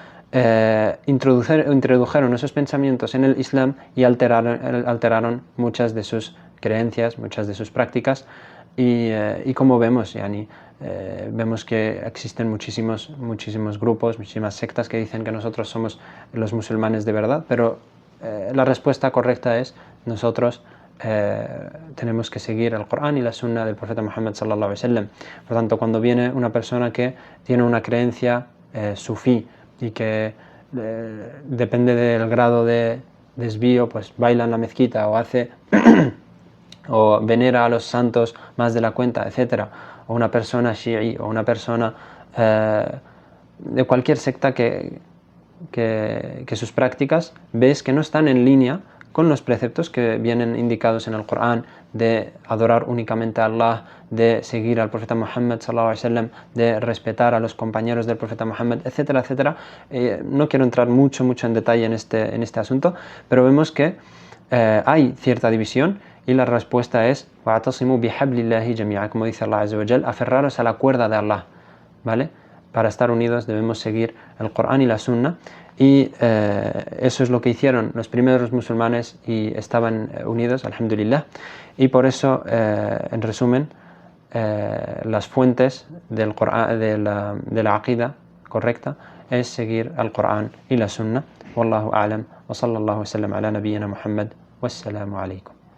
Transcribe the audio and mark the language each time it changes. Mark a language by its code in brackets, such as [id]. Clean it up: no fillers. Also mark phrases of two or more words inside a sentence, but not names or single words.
[es] introdujeron esos pensamientos en el Islam y alteraron muchas de sus creencias, muchas de sus prácticas, y como vemos, vemos que existen muchísimos grupos, muchísimas sectas que dicen que nosotros somos los musulmanes de verdad, pero la respuesta correcta es nosotros tenemos que seguir el Corán y la Sunna del profeta Muhammad [ar] صلى الله عليه وسلم. [es] Por tanto, cuando viene una persona que tiene una creencia sufí y que depende del grado de desvío, pues baila en la mezquita o hace o venera a los santos más de la cuenta, etc., o una persona shi'i o una persona de cualquier secta que sus prácticas ves que no están en línea con los preceptos que vienen indicados en el Corán de adorar únicamente a Allah, de seguir al profeta Muhammad [ar] صلى الله عليه وسلم, [es] de respetar a los compañeros del profeta Muhammad, etcétera, etcétera. No quiero entrar mucho en detalle en este asunto, pero vemos que hay cierta división y la respuesta es [ar] واعتصموا بحبل الله جميعا, [es] como dice Allah [ar] عز وجل, [es] aferraros a la cuerda de Allah, ¿vale? Para estar unidos debemos seguir el Corán y la Sunna. Y eso es lo que hicieron los primeros musulmanes y estaban unidos, alhamdulillah. Y por eso, en resumen, las fuentes del Corán, de la aqida correcta es seguir al Corán y la Sunna. [ar] والله أعلم وصلى الله وسلم على نبينا محمد. والسلام عليكم.